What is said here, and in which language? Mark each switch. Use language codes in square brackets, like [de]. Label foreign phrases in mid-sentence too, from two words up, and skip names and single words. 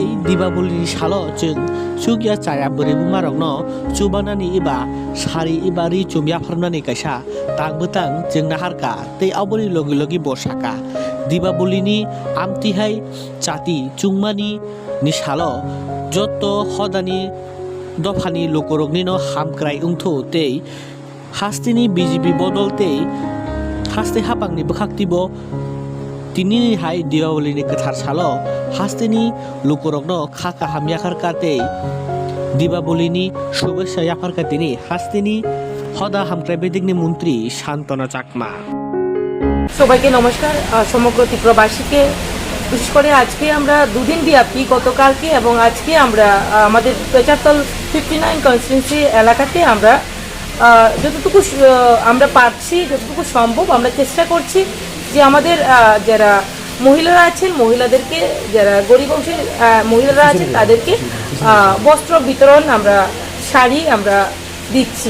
[trp] दीपावलिनि सालो जों चुगिया चाया बोरै बुमारकनो चुबानानि इबा सारि इबा रिचुम याफारनानि काइसा तांबोतां जों नाहारका तै आवबोनि लगे लगे बसाका दीपावलिनि आमतिहाय चाति चुंमानि नि सालो जत हदानि दफानि लोकरकनि न हामक्राय उंथो तै हास्तिनि बिजिबि बदलते हास्ते हापांनि बखाक्तिबो तिनिनि हाय दीपावलिनि गोथार सालो हास्तिनि लोकरकनो खाका हामयाखारकाते दीपावलिनि शुभेच्छा याफारकातिनि हास्तिनि हदा हामक्राय बेदिकनि मन्त्री शान्तनु चाकमा [bn] সবাইকে নমস্কার। সমগ্র ত্রিপুরাবাসীকে বিশেষ করে আজকে আমরা দুদিন ব্যাপী গতকালকে এবং আজকে আমরা আমাদের পেচাতল 59 কনস্টিটুয়েন্সি এলাকাতে আমরা যতটুকু আমরা পারছি যতটুকু সম্ভব আমরা চেষ্টা করছি যে আমাদের যারা মহিলারা আছেন মহিলাদেরকে যারা গরিব অংশের মহিলারা আছেন তাদেরকে বস্ত্র বিতরণ আমরা শাড়ি আমরা দিচ্ছি।